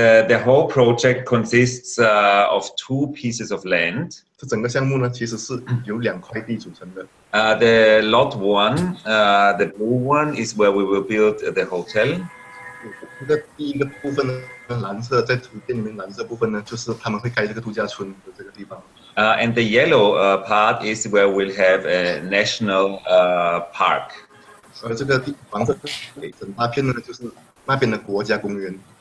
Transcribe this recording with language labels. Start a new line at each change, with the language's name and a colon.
English: The whole project consists of 2 pieces of land.
Chinese: 这整个项目呢，其实是由2块地组成的。
English: The lot 1, the blue one, is where we will build the hotel.
Chinese: 这个第一个部分呢，蓝色在图片里面蓝色部分呢，就是他们会盖这个度假村的这个地方。
English: And the yellow part is where we'll have a national park.
Chinese: 这个黄色整大片呢，就是那边的国家公园。